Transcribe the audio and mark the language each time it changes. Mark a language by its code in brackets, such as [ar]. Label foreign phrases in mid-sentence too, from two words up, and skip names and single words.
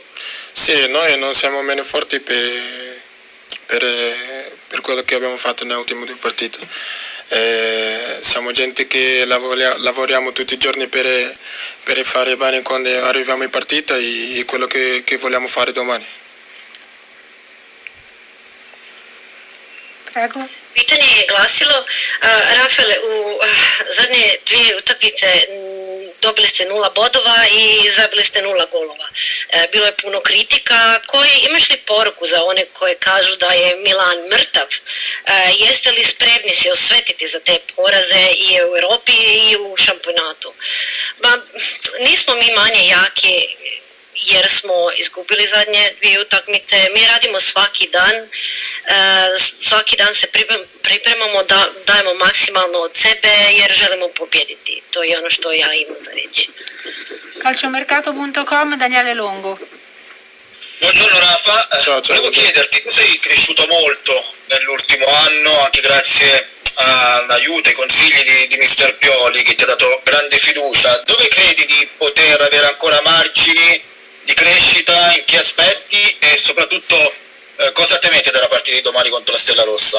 [it] Sì, noi non siamo meno forti per quello che abbiamo fatto nelle ultime 2 partite. Siamo gente che lavoriamo tutti i giorni per fare bene quando arriviamo in partita e quello che vogliamo fare domani. Prego. [hr] Pitanje je glasilo, Rafael, u zadnje 2 utakmice dobili ste 0 bodova i zabili ste 0 golova. Bilo je puno kritika. Imaš li poruku za one koje kažu da je Milan mrtav? Jeste li spremni se osvetiti za te poraze i u Europi i u šampionatu? Nismo mi manje jaki jer smo izgubili zadnje 2 utakmice. Mi radimo svaki dan se pripremamo, dajemo maksimalno od sebe jer želimo pobijediti. To je ono što ja imam za reći. [it] Calciomercato.com, Daniele Longo. Buongiorno Rafa, Ciao. Volevo chiederti, tu sei cresciuto molto nell'ultimo anno anche grazie all'aiuto, ai consigli di Mister Pioli che ti ha dato grande fiducia. Dove credi di poter avere ancora margini di crescita, in che aspetti e soprattutto cosa temete dalla partita di domani contro la Stella Rossa?